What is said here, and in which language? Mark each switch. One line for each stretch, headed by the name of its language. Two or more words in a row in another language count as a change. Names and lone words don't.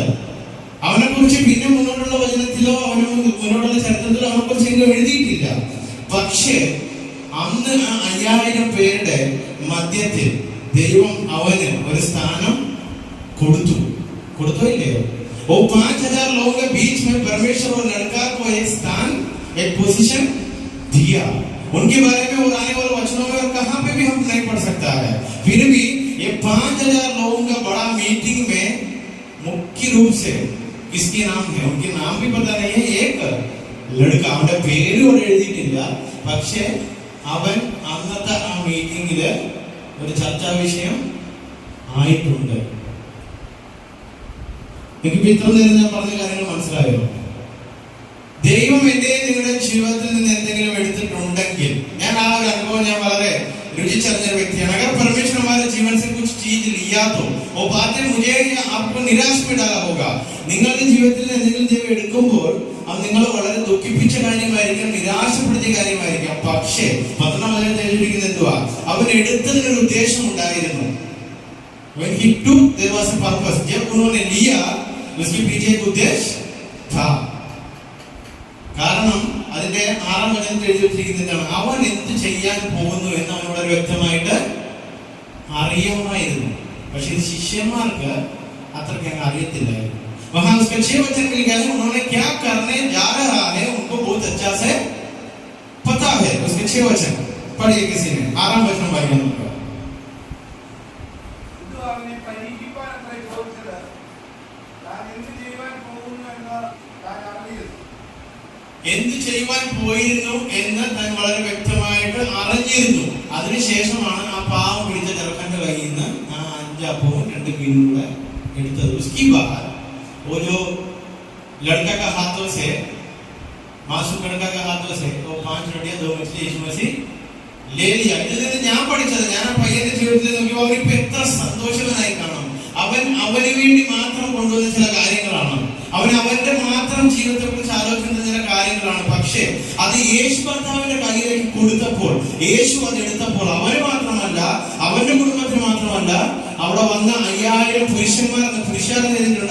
Malayalam: അവനെ കുറിച്ച് പിന്നെ മുന്നോട്ടുള്ള വചനത്തിലോ മുന്നോട്ടുള്ള ചരിത്രത്തിലോ അവനെ കുറിച്ച് എങ്കിലും എഴുതിയിട്ടില്ല. പക്ഷേ അന്ന് ആ 5000 പേരുടെ മധ്യത്തിൽ ദൈവം അവന് ഒരു സ്ഥാനം കൊടുത്തോ ഇല്ലയോ?
Hindi: वो 5000 लोगों के बीच में परमेश्वर और लड़का को एक स्थान, एक पोजीशन दिया. उनके बारे में और आने वाले वचनों में और कहां पे भी हम नहीं पढ़ सकता है. फिर भी ये 5000 लोगों का बड़ा मीटिंग में मुख्य रूप से किसके नाम है, उनके नाम भी पता नहीं है. एक लड़का,
Malayalam: അവന്റെ പേര് ഇവിടെ എഴുതിയിട്ടില്ല. പക്ഷേ അവൻ അന്നത്തെ ആ മീറ്റിംഗില് ഒരു ചർച്ചാ വിഷയം ആയിട്ടുണ്ട്. എനിക്ക് ഇത്ര നേരം ഞാൻ പറഞ്ഞ കാര്യങ്ങൾ മനസ്സിലായോ? ദൈവം എന്റെ നിങ്ങളുടെ ജീവിതത്തിൽ നിന്ന് എന്തെങ്കിലും എടുത്തിട്ടുണ്ടെങ്കിൽ, ഞാൻ ആ ഒരു അനുഭവം ഞാൻ വളരെ രുചിച്ചറിഞ്ഞ വ്യക്തിയാണ്.
Hindi: अगर परमेश्वर हमारे जीवन से कुछ चीज लिया तो वो बातें मुझे आपको निराश में डाला होगा.
Malayalam: നിങ്ങളുടെ ജീവിതത്തിൽ എന്തെങ്കിലും ദൈവം എടുക്കുമ്പോൾ അത് നിങ്ങൾ വളരെ ദുഃഖിപ്പിച്ച കാര്യമായിരിക്കാം, നിരാശപ്പെടുത്തിയ കാര്യമായിരിക്കാം. പക്ഷേ 12-ാം വചനത്തിൽ എഴുതിയിരിക്കുന്നത് എന്തുവാ? അവൻ എടുത്തതിനൊരു ഉദ്ദേശം ഉണ്ടായിരുന്നു.
English: When he took, there was a purpose.
Hindi: जब उन्होंने लिया, उसके पीछे एक उद्देश्य था.
Malayalam: കാരണം അതിന്റെ 6-ാം വചനത്തിൽ എഴുതി വെച്ചിരിക്കുന്നതാണ്, അവൻ എന്ത് ചെയ്യാൻ പോകുന്നു എന്ന് അവൻ വളരെ വ്യക്തമായിട്ട് അറിയാമായിരുന്നു. പക്ഷെ ശിഷ്യന്മാർക്ക് അത്രയ്ക്ക് അങ്ങ് അറിയത്തില്ലായിരുന്നു.
Hindi: वहां उसके 6 वचन में लिखा है, उन्होंने क्या करने जा रहा है उनको बहुत अच्छा से पता है. उसके 6 वचन पढ़िए किसी ने.
Malayalam: 6-ാം വചനം വായിക്കാം നമുക്ക്. എന്ത് ചെയ്യുവാൻ പോയിരുന്നു എന്ന് താൻ വളരെ വ്യക്തമായിട്ട് അറിഞ്ഞിരുന്നു. അതിനുശേഷമാണ് ആ പാവം പിടിച്ച ചെറുക്കന്റെ കയ്യിൽ നിന്ന് ആ 5 അപ്പവും 2 മീനും കൂടെ എടുത്തത്.
Hindi: उसकी बात वो जो लड़का का हाथों से, मासूम लड़का का हाथों से तो 5 रोटियां 2 मछली यीशु मसीह ले लिया.
Malayalam: ഇതിൽ നിന്ന് ഞാൻ പഠിച്ചത്, ഞാൻ ആ പയ്യന്റെ ജീവിതത്തിൽ നോക്കിയപ്പോൾ അവനിപ്പോ എത്ര സന്തോഷവനായി കാണാം. അവന് വേണ്ടി മാത്രം കൊണ്ടുവന്ന ചില കാര്യങ്ങളാണ്, അവന്റെ മാത്രം ജീവിതത്തെ കുറിച്ച് ആലോചിക്കുന്ന ചില കാര്യങ്ങളാണ്. പക്ഷേ അത് യേശു കർത്താവിന്റെ കയ്യിലേക്ക് കൊടുത്തപ്പോൾ, യേശു അത് എടുത്തപ്പോൾ അവന് മാത്രമല്ല, അവന്റെ കുടുംബത്തിന് മാത്രമല്ല, അവിടെ വന്ന 5000 പുരുഷന്മാരെന്ന് എഴുതിയിട്ടുണ്ട്.